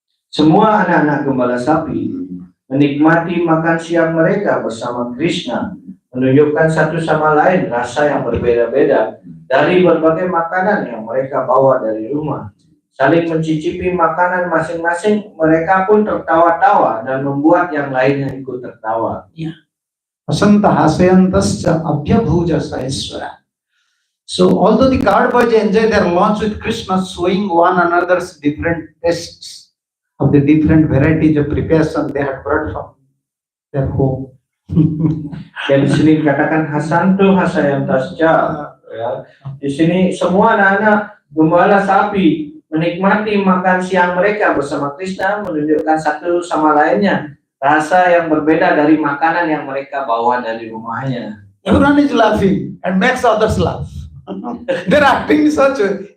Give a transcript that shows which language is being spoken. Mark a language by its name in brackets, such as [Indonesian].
[Indonesian] Semua anak-anak gembala sapi menikmati makan siang mereka bersama Krishna, menunjukkan satu sama lain rasa yang berbeda-beda dari berbagai makanan yang mereka bawa dari rumah. Saling mencicipi makanan masing-masing, mereka pun tertawa-tawa dan membuat yang lainnya ikut tertawa. [Sanskrit] Vasanta hasayantascha abhyabhuja saheswara. [English] So although the card boys enjoy their lunch with Krishna, showing one another's different tastes of the different varieties of preparation they had brought from their home. [Indonesian] Dan di sini dikatakan [Sanskrit] hasantu hasayantascha. [Indonesian] Ya. Di sini semua anak-anak gembala sapi menikmati makan siang mereka bersama Krishna, menunjukkan satu sama lainnya rasa yang berbeda dari makanan yang mereka bawa dari rumahnya. [English] Everyone is laughing and makes others laugh. They're acting in such a way.